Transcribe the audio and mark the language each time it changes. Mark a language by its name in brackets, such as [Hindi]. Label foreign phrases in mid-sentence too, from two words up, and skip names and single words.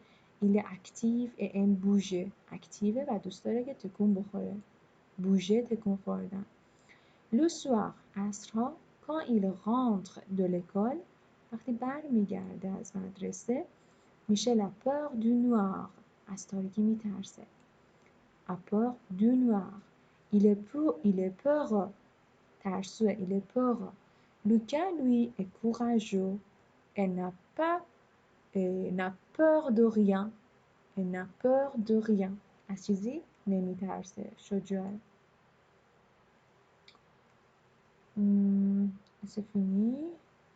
[French] il est actif et aime bouger. [Persian] اکتیوه و دوست داره که تکون بخوره. bouger تکون خوردن. [French] le soir عصرها quand il rentre de l'école [Persian] وقتی برمیگرده از مدرسه میشه [French] la peur du noir [Persian] از تاریکی میترسه. [French] a peur du noir. il est peureux ترسوه. il est peureux. Lucas, lui, est courageux et n'a peur de rien. Elle n'a peur de rien. [Persian] از چیزی نمیترسه. شجاعه. [French] C'est fini.